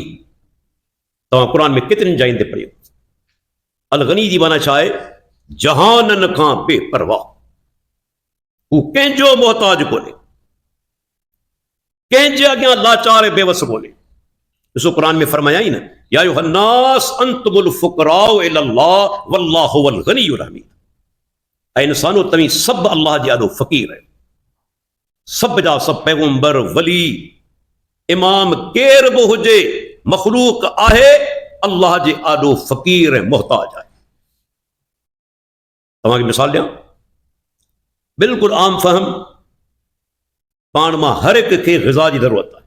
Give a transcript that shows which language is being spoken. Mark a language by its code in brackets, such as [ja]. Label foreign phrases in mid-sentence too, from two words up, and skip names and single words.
[sd] तव्हां क़ुरान में केतिरनि जाइनि ते पढ़ियो। अल गनी जी माना छा आहे? जहाननि खां बेपरवाह, हू कंहिंजो मोहताज कोन्हे, कंहिंजे अॻियां लाचार ऐं बेवस कोन्हे। ॾिसो क़ुरान में फरमायाई न, [ar] يا أيها الناس أنتم الفقراء إلى الله والله الغني الحميد. [sd] ऐं इंसानो, तव्हीं सभु अल्लाह जे ॾाढो फ़क़ीर आहियो। सभ जा सभु पैगंबर, वली, इमाम, केर बि हुजे, मखलूक आहे, अल्लाह जे ॾाढो फ़क़ीर ऐं मोहताज आहे। तव्हांखे मिसाल ॾियां, बिल्कुलु आम फ़हम, पाण मां हर हिक खे ग़िज़ा जी ज़रूरत आहे।